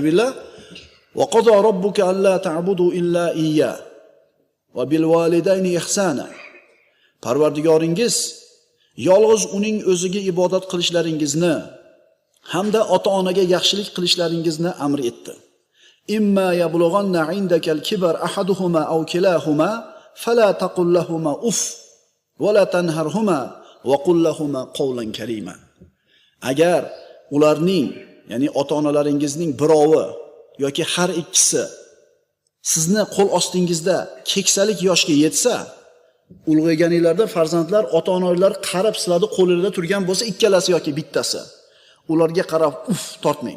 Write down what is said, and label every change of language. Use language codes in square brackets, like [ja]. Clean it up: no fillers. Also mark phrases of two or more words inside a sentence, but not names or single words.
[ar] Astagfirullah. وقضى ربك ألا تعبدوا إلا إياه وبالوالدين إحسانا. [uz] Parvardigoringiz yolg'iz uning o'ziga ibodat qilishlaringizni hamda ota-onaga yaxshilik qilishlaringizni amr etdi. [ar] إما يبلغن عندك الكبر أحدهما أو كلاهما فلا تقل لهما أف ولا تنهرهما وقل لهما قولا كريما. [uz] Agar ularning, ya'ni ota-onalaringizning birovi yoki har ikkisi sizni qo'l ostingizda keksalik yoshga yetsa, ulg'ayganinglarda farzandlar ota-onalar qarab sizlarni qo'lingizda turgan bo'lsa, ikkalasi yoki bittasi, ularga qarab uf tortmang.